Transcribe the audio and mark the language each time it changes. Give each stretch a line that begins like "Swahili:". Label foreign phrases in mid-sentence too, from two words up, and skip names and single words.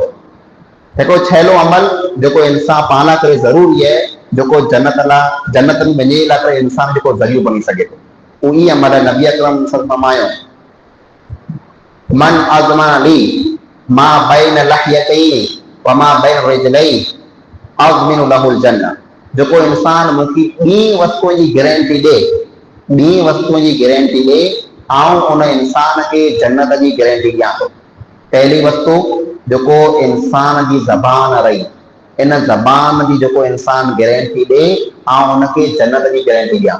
Sindhi: हिकिड़ो छैलो अमल जेको इंसान पाण लाइ करे ज़रूरी आहे, जेको जन्नत में वञे लाइ करे इंसान जेको ज़रियो बणी सघे थो, उही अमल आहे। नबी अकरम फरमायो,
Arabic: من أضمن لي ما بين لحييه وما بين رجليه أضمن له الجنة. जेको इंसान मूंखे ॿी वस्तुअ जी गारंटी ॾे, ॿी वस्तुअ जी गारंटी ॾे, आउं उन इंसान खे जन्नत जी गारंटी ॾियां थो। पहली वस्तु जेको इंसान जी ज़बान रही, इन ज़बान जी जेको इंसान गारंटी ॾे, आउं उनखे जन्नत जी गारंटी ॾियां।